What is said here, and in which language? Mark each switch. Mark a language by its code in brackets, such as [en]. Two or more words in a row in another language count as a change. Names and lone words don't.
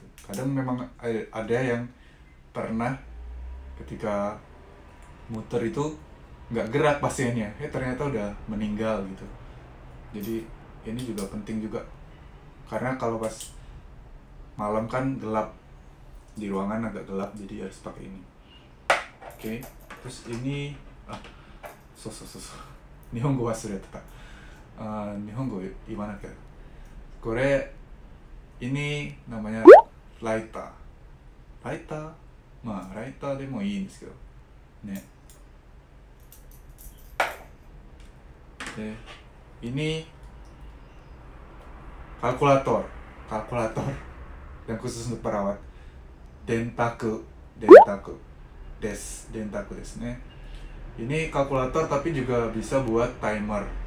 [id] Kadang memang ada yang pernah ketika muter itu nggak gerak pasiennya, ternyata udah meninggal gitu. Jadi ini juga penting juga, karena kalau pas malam kan gelap, di ruangan agak gelap, jadi harus pakai ini. Oke. Terus ini [ja] 日本語忘れた. [id] Nihongo gimana kan? Kore ini namanya raita. [ja] Raita, raita でもいいんですけどね。 [id] で、ini kalkulator yang khusus untuk perawat. [ja] 電卓ですね. [id] Ini kalkulator tapi juga bisa buat timer.